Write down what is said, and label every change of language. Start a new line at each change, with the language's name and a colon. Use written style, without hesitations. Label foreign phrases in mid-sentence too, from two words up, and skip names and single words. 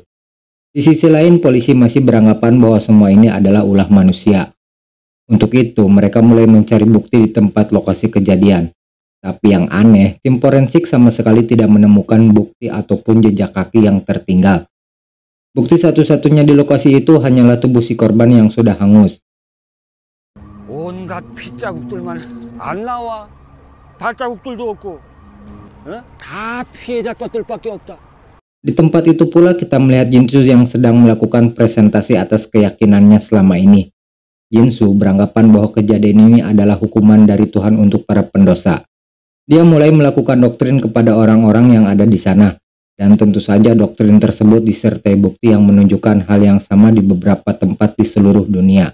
Indonesian: Di sisi lain, polisi masih beranggapan bahwa semua ini adalah ulah manusia. Untuk itu, mereka mulai mencari bukti di tempat lokasi kejadian. Tapi yang aneh, tim forensik sama sekali tidak menemukan bukti ataupun jejak kaki yang tertinggal. Bukti satu-satunya di lokasi itu hanyalah tubuh si korban yang sudah hangus.
Korean: 온갖 핏자국들만 안 나와. 발자국들도 없고. 다 피해자 것들밖에 없다.
Indonesian: Di tempat itu pula kita melihat Jin-soo yang sedang melakukan presentasi atas keyakinannya selama ini. Jin-soo beranggapan bahwa kejadian ini adalah hukuman dari Tuhan untuk para pendosa. Dia mulai melakukan doktrin kepada orang-orang yang ada di sana. Dan tentu saja doktrin tersebut disertai bukti yang menunjukkan hal yang sama di beberapa tempat di seluruh dunia.